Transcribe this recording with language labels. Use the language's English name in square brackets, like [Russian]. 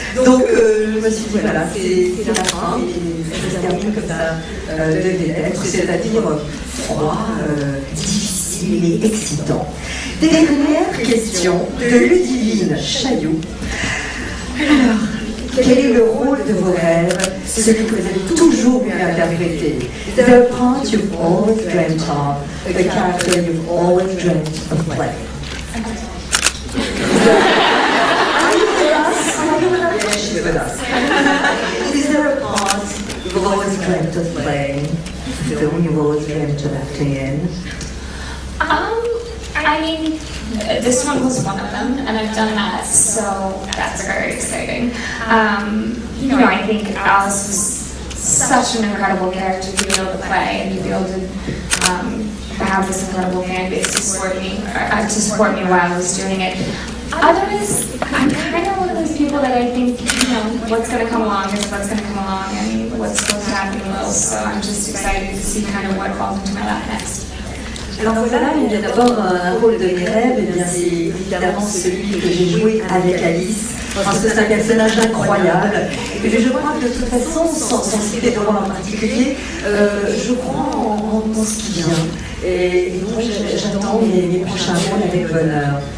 [French] Donc, je me suis dit, voilà, c'est la fin, et ça se termine comme ça devait être, c'est-à-dire froid, difficile et excitant. Dernière question de Ludivine Chailloux. Alors, quel est le rôle de vos rêves, celui que vous avez toujours voulu interpréter? [English] The part you've always dreamt of, the character you've always dreamt of playing. Are you with us? Are you with us? Yeah, she's with us. Is there a part you've always dreamt of playing? A film you've always dreamt of acting in? I mean, this one was one of them, and I've done that, so that's very exciting. You know, I think Alice was such an incredible character to be able to play, and to be able to have this incredible fan base to support me while I was doing it. Otherwise, I'm kind of one of those people that I think, you know, what's going to come along is what's going to come along, and what's supposed to happen will. So I'm just excited to see kind of what falls into my lap next. [French] Alors voilà, il y a d'abord un rôle de mes rêves, et bien c'est évidemment celui que j'ai joué avec Alice, parce que c'est un personnage incroyable. Et je crois que de toute façon, sans citer de rôle en particulier, je crois en ce qui vient. Et donc j'attends mes prochains rôles avec bonheur.